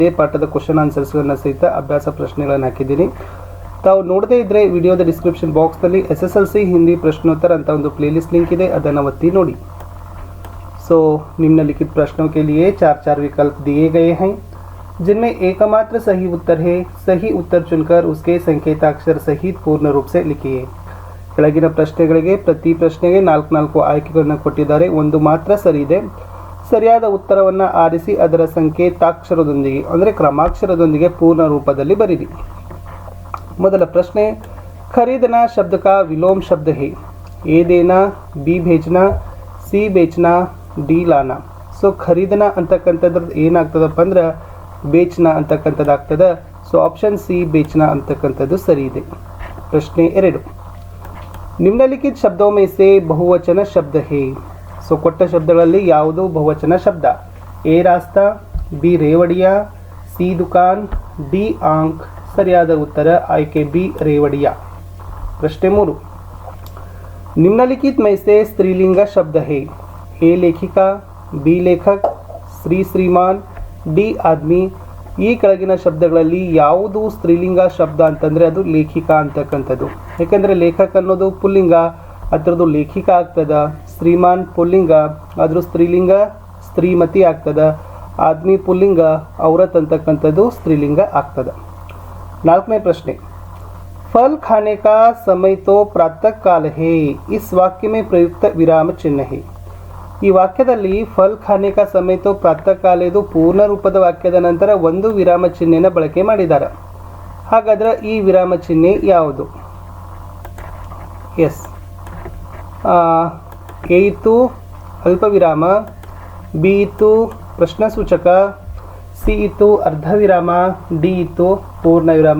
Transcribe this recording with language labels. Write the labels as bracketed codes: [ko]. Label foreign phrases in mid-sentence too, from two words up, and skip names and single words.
[kn] ಇದೇ ಪಾಠದ [en] question answers [kn] ಸಹಿತ ಅಭ್ಯಾಸ ಪ್ರಶ್ನೆಗಳನ್ನು ಹಾಕಿದ್ದೀನಿ. ತಾವು ನೋಡದೇ ಇದ್ದರೆ ವಿಡಿಯೋದ [en] description box [hi] SSLC हिंदी प्रश्नोत्तर [kn] ಅಂತ ಒಂದು [en] playlist link [kn] ಇದೆ, ಅದನ್ನು ಒತ್ತಿ ನೋಡಿ. [hi] सो निम्नलिखित प्रश्नों के लिए 4 विकल्प दिए गए हैं जिनमें एकमात्र सही उत्तर है. सही उत्तर चुनकर उसके संकेताक्षर सहित पूर्ण रूप से लिखिए. [kn] ಕೆಳಗಿನ ಪ್ರಶ್ನೆಗಳಿಗೆ ಪ್ರತಿ ಪ್ರಶ್ನೆಗೆ 4 ಆಯ್ಕೆಗಳನ್ನು ಕೊಟ್ಟಿದ್ದಾರೆ. ಒಂದು ಮಾತ್ರ ಸರಿ ಇದೆ. ಸರಿಯಾದ ಉತ್ತರವನ್ನು ಆರಿಸಿ ಅದರ ಸಂಕೇತಾಕ್ಷರದೊಂದಿಗೆ ಅಂದರೆ ಕ್ರಮಾಕ್ಷರದೊಂದಿಗೆ ಪೂರ್ಣ ರೂಪದಲ್ಲಿ ಬರೆಯಿರಿ. ಮೊದಲ ಪ್ರಶ್ನೆ, [hi] खरीदना शब्द का विलोम शब्द है. ए देना, बी भेजना, सी बेचना, डी लाना. [kn] ಸೊ ಖರೀದನ ಅಂತಕ್ಕಂಥದ್ದು ಏನಾಗ್ತದಪ್ಪ ಅಂದ್ರೆ ಬೇಚನ ಅಂತಕ್ಕಂಥದ್ದಾಗ್ತದೆ. ಸೊ ಆಪ್ಷನ್ ಸಿ ಬೇಚನ ಅಂತಕ್ಕಂಥದ್ದು ಸರಿ ಇದೆ. ಪ್ರಶ್ನೆ 2, [hi] निम्नलिखित शब्दों में से बहुवचन शब्द है. [kn] ಸೊ ಕೊಟ್ಟ ಶಬ್ದಗಳಲ್ಲಿ ಯಾವುದು ಬಹುವಚನ ಶಬ್ದ? ಎ ರಾಸ್ತಾ, ಬಿ ರೇವಡಿಯಾ, ಸಿ ದುಕಾನ್, ಡಿ ಆಂಕ್. ಸರಿಯಾದ ಉತ್ತರ ಆಯ್ಕೆ ಬಿ ರೇವಡಿಯಾ. ಪ್ರಶ್ನೆ 3, [hi] निम्नलिखित में से स्त्रीलिंग शब्द है. ए लेखिका, बी लेखक, सी श्रीमान, डी आदमी. [kn] ಈ ಕೆಳಗಿನ ಶಬ್ದಗಳಲ್ಲಿ ಯಾವುದು ಸ್ತ್ರೀಲಿಂಗ ಶಬ್ದ ಅಂತಂದರೆ ಅದು ಲೇಖಿಕಾ ಅಂತಕ್ಕಂಥದ್ದು. ಯಾಕೆಂದರೆ ಲೇಖಕ ಅನ್ನೋದು ಪುಲ್ಲಿಂಗ, ಅದರದ್ದು ಲೇಖಿಕಾ ಆಗ್ತದ. ಶ್ರೀಮಾನ್ ಪುಲ್ಲಿಂಗ, ಅದ್ರ ಸ್ತ್ರೀಲಿಂಗ ಸ್ತ್ರೀಮತಿ ಆಗ್ತದ. ಆದ್ಮಿ ಪುಲ್ಲಿಂಗ, ಔರತ್ ಅಂತಕ್ಕಂಥದ್ದು ಸ್ತ್ರೀಲಿಂಗ ಆಗ್ತದ. 4ನೇ ಪ್ರಶ್ನೆ, [hi] फल खाने का समय तो प्रातः काल है. इस वाक्य में प्रयुक्त विराम चिन्ह है. [kn] ಈ ವಾಕ್ಯದಲ್ಲಿ [hi] फल खाने का समय तो प्रातः काल [kn] ಇದು ಪೂರ್ಣ ರೂಪದ ವಾಕ್ಯದ ನಂತರ ಒಂದು ವಿರಾಮ ಚಿಹ್ನೆನ ಬಳಕೆ ಮಾಡಿದ್ದಾರೆ. ಹಾಗಾದ್ರೆ ಈ ವಿರಾಮ ಚಿಹ್ನೆ ಯಾವುದು? ಎಸ್, ಎ ಇತ್ತು ಅಲ್ಪ ವಿರಾಮ, ಬಿ ಇತ್ತು ಪ್ರಶ್ನ ಸೂಚಕ, ಸಿ ಇತ್ತು ಅರ್ಧ ವಿರಾಮ, ಡಿ ಇತ್ತು ಪೂರ್ಣ ವಿರಾಮ.